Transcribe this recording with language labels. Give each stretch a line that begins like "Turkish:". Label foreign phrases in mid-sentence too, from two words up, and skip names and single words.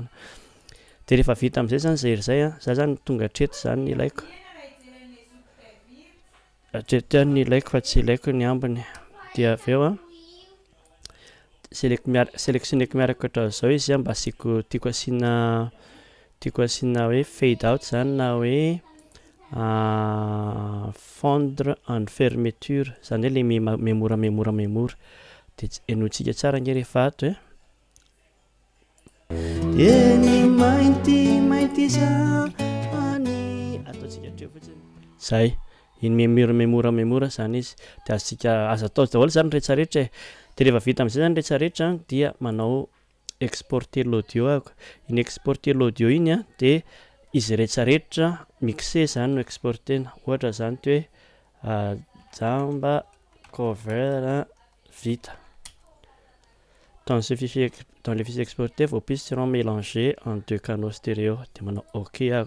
Malagasy: De rehefa vita am'zay zany zay za zany tonga hatreto zany ny ilaiko. Hatreto ihany ny ilaiko fa tsy ilaiko ny ambiny. Dia aveo sélectionneko miaraka ohatran'izao izy mba asiako tiako asiana hoe
English: fade out
Malagasy: zany na hoe
French: fondre en fermeture
Malagasy: zany hoe le memora de enotsika tsara nge rehefa ato ataotsika hatreo fotsiny zay. Iny memora zany izy de azo atao daholo zany rehetrarehetra de rehefa vita am'zay zany rehetrarehetra dia manao
French: exporter l'audio
Malagasy: ako. Iny
French: exporter l'audio
Malagasy: iny de izy rehetrarehetra mixé zany no exportena. Ohatra zany ty hoe jamba cover vita.
French: Dans les fichiers exportés, vos pistes seront mélangées en 2 canaux stéréo.
Malagasy: De manao ok ako.